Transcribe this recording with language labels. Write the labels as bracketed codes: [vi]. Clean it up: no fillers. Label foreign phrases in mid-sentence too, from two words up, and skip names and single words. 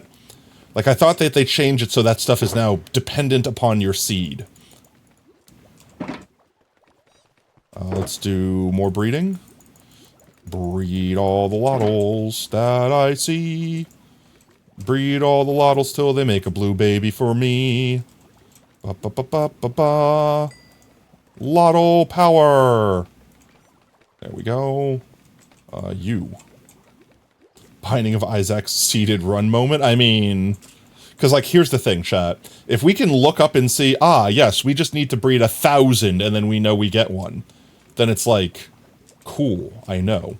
[en] Like I thought that they changed it so that stuff is now dependent upon your seed. Let's do more breeding. Breed all the lottles that I see. Breed all the lottles till they make a blue baby for me. Ba ba ba ba ba ba. Lottle power. There we go. You. Binding of Isaac's seeded run moment. I mean, because like here's the thing, chat. If we can look up and see, yes, we just need to breed 1,000 and then we know we get one, then it's like, cool, I know.